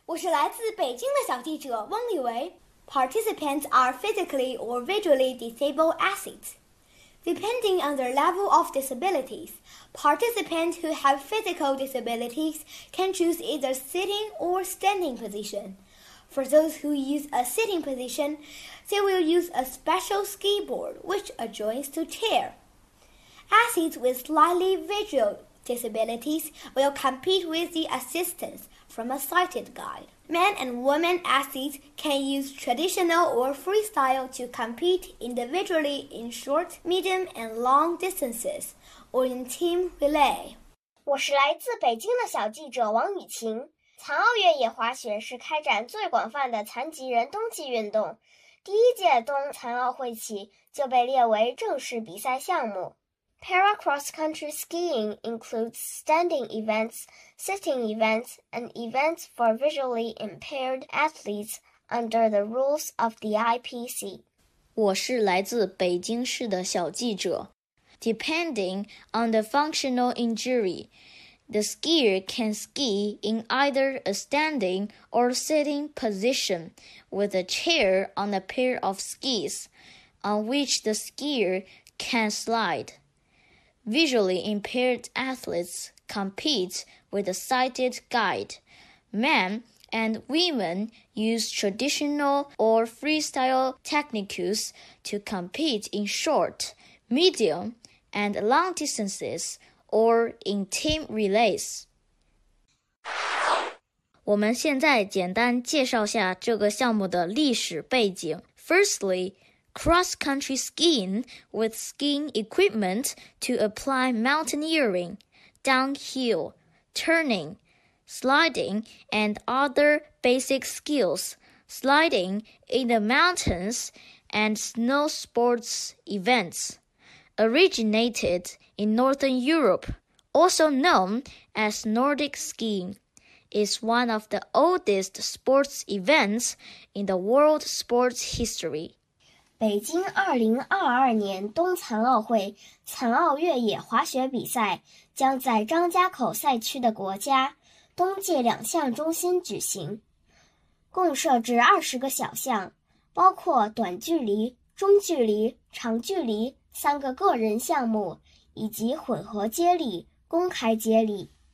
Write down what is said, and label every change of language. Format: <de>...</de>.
<zh>来自北京的小记者汪立维。</zh> <en>Participants are physically or visually disabled athletes. Depending on their level of disabilities, participants who have physical disabilities can choose either sitting or standing position. For those who use a sitting position, they will use a special ski board which adjoins to chair. Athletes with slightly visual disabilities will compete with the assistance from a sighted guide. Men and women athletes can use traditional or freestyle to compete individually in short, medium, and long distances, or in team relay.</en> <zh>我是来自北京的小记者王雨晴。残奥越野滑雪是开展最广泛的残疾人冬季运动，第一届冬残奥会起就被列为正式比赛项目。</zh> <en>Para cross-country skiing includes standing events, sitting events, and events for visually impaired athletes under the rules of the IPC.</en> <zh>我是来自北京市的小记者。</zh> <en>Depending on the functional injury, the skier can ski in either a standing or sitting position with a chair on a pair of skis, on which the skier can slide. Visually impaired athletes compete with a sighted guide. Men and women use traditional or freestyle techniques to compete in short, medium, and long distances or in team relays.</en> <zh>我们现在简单介绍下这个项目的历史背景。</zh> <en>Firstly, cross-country skiing with skiing equipment to apply mountaineering, downhill, turning, sliding, and other basic skills, sliding in the mountains and snow sports events, originated in Northern Europe, also known as Nordic skiing. Is one of the oldest sports events in the world sports history.</en> <zh>北京2022年冬残奥会残奥越野滑雪比赛将在张家口赛区的国家冬季两项中心举行，共设置20个小项，包括短距离、中距离、长距离三个个人项目，以及混合接力、公开接力。</zh>